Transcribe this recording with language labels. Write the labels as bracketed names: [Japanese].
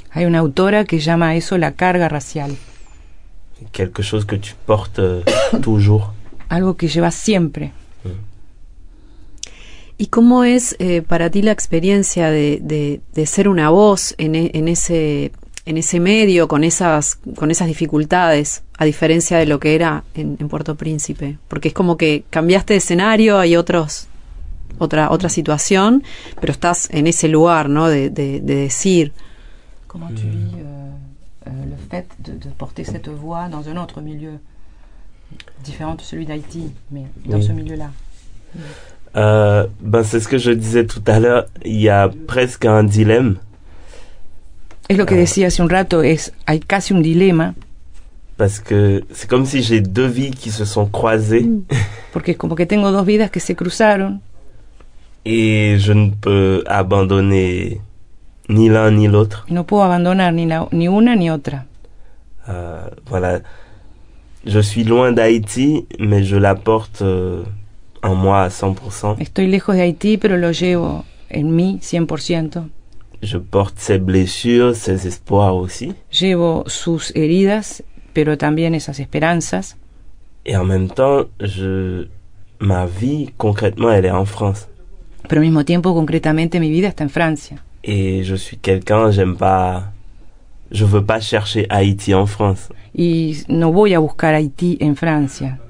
[Spanish] Hay una autora que llama eso la carga racial. [French] Quelque chose que tu portes toujours. [Spanish] Algo que llevas siempre. ¿Y cómo es para ti la experiencia de ser una voz en ese medio, con esas dificultades, a diferencia de lo que era en Puerto Príncipe? Porque es como que cambiaste de escenario, hay otra situación, pero estás en ese lugar, ¿no? De decir. ¿Cómo [French] tu vis le fait de porter cette voix dans un autre milieu différent de celui d'Haïti, mais dans ce milieu-là? Ben c'est ce que je disais tout à l'heure, il y a presque un dilemme. [Spanish] Es lo que decía hace un rato, hay casi un dilema. [French] Parce que c'est comme si j'ai deux vies qui se sont croisées. [Spanish] Porque es como que tengo dos vidas que se cruzaron. [French] Et je ne peux abandonner ni l'un ni l'autre. [Spanish] No puedo abandonar ni una ni otra. [French] Voilà. Je suis loin d'Haïti, mais je la porte en moi à 100%. [Spanish] Estoy lejos de Haití, pero lo llevo en mí 100%. [French] Je porte ses blessures, ses espoirs aussi. [Spanish] Llevo sus heridas, pero también esas esperanzas. [French] Et en même temps, ma vie, concrètement, elle est en France. [Spanish] Pero al mismo tiempo, concretamente, mi vida está en Francia. [French] Et je suis quelqu'un, je veux pas chercher Haïti en France. [Spanish] Y no voy a buscar Haití en Francia.